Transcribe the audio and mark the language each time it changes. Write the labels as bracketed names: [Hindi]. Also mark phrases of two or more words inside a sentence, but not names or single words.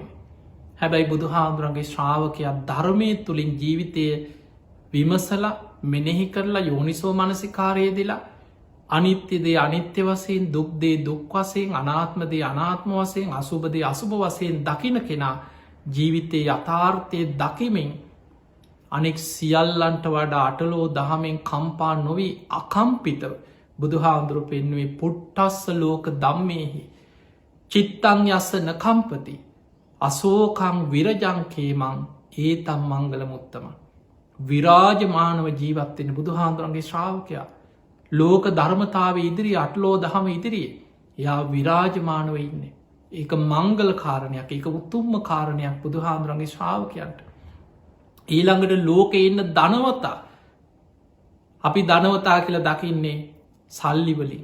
[Sinhala] හැබැයි බුදුහාන්දුරන්ගේ ශ්‍රාවකයා ධර්මය තුළින් ජීවිතය විමසල මෙනෙහි කරලා යෝනිසෝ මනසිකාරය දෙලා අනිත්‍යදේ අනිත්‍ය වසයෙන් දුක්දේ දුක් වසයෙන් අනාත්මදේ අනාත්ම වසයෙන් අසුබදේ අසුභ වසයෙන් දකින කෙනා ජීවිතය යථාර්ථය දකිමින් අනෙක් සියල්ලන්ට වඩා අටලෝ දහමෙන් කම්පා නොවී අකම්පිතව බුදුහාන්දුරු පෙන්වේ [Pali] පුට්ටස්ස ලෝක දම්මේහි චිත්තං යස්ස නකම්පති අසෝකං විරජංකේමං ඒතම් මංගල මුත්තම. [Sinhala] විරාජමානව ජීවත්වෙන බුදුහාන්දුරන්ගේ ශ්‍රාවකයා ලෝක ධර්මතාව ඉදිරි අටලෝ දහම ඉදිරියේ යා විරාජමානව ඉන්නේ. ඒක මංගල කාරණයක්, ඒක උතුම්ම කාරණයක් බුදුහාන්දුරන්ගේ ශ්‍රාවකයන්ට. ඊළඟට ලෝකෙ ඉන්න ධනවතා අපි ධනවතා කියලා දකින්නේ සල්ලිවලින්.